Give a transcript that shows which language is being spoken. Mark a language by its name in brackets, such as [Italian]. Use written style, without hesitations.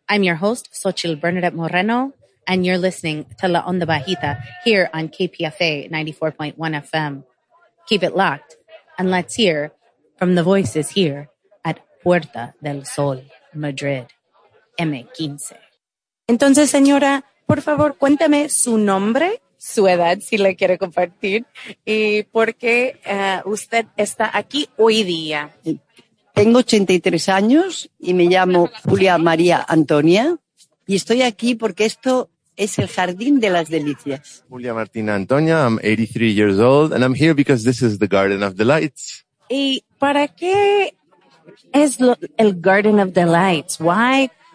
[English] I'm your host, Xochitl Bernadette Moreno, and you're listening to La Onda Bajita here on KPFA 94.1 FM. Keep it locked, and let's hear from the voices here at Puerta del Sol, Madrid, M15. [Spanish] Entonces, señora, por favor, cuéntame su nombre, su edad, si le quiere compartir, y por qué usted está aquí hoy día. Tengo 83 años y me llamo Julia María Antonia, y estoy aquí porque esto es el Jardín de las Delicias. [English] Julia Martina Antonia, I'm 83 years old, and I'm here because this is the Garden of Delights. [Spanish] ¿Y para qué es el Garden of Delights? [English] Why?